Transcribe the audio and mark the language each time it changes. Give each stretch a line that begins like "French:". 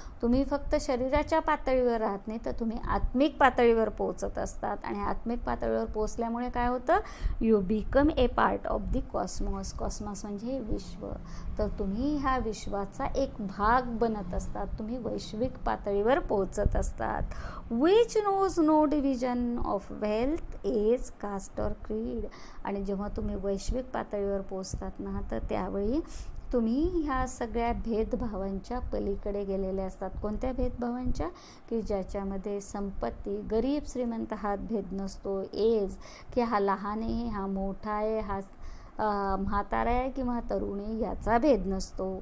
Marathi: तुम्ही फक्त शरीराच्या पातळीवर राहत नाही, तर तुम्ही आत्मिक पातळीवर पोहोचत असतात. आणि आत्मिक पातळीवर पोहोचल्यामुळे काय होतं,
English: You become a part of the cosmos.
Marathi: Cosmos म्हणजे विश्व. तर तुम्ही ह्या विश्वाचा एक भाग बनत असतात. तुम्ही वैश्विक पातळीवर पोहोचत असतात.
English: Which knows no division of wealth, age, caste और creed.
Marathi: आणि जेव्हा तुम्ही वैश्विक पातळीवर पोहोचतात ना, तर त्यावेळी तुम्ही ह्या सगळ्या भेदभावांच्या पलीकडे गेलेले असतात. कोणत्या भेदभावांच्या, की ज्याच्यामध्ये संपत्ती, गरीब श्रीमंत हा भेद नसतो. एज, की हा लहान आहे, हा मोठा आहे, हा म्हातारा आहे किंवा तरुण आहे, याचा भेद नसतो.